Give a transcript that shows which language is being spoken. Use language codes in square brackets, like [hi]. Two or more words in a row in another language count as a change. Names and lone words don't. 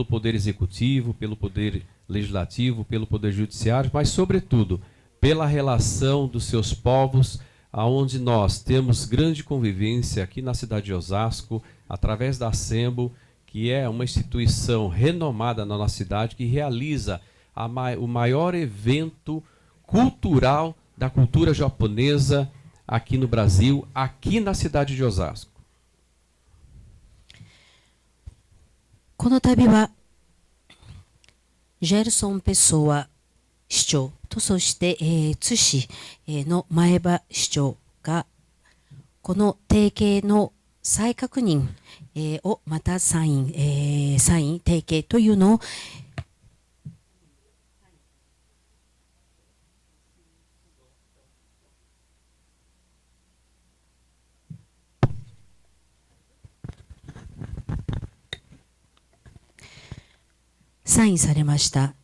[pt] Poder Executivo, pelo Poder Legislativo, pelo Poder Judiciário, mas, sobretudo, pela relação dos seus povos, aonde nós temos grande convivência aqui na cidade de Osasco, através da Assembo, que é uma instituição renomada na nossa cidade, que realiza o maior evento cultural da cultura japonesa aqui no Brasil, aqui na cidade de Osasco. [ja] この度はジェルソン・ペソア市長とそして、津市の前場市長がこの提携の再確認、をまたサイン提携というのをサインされました。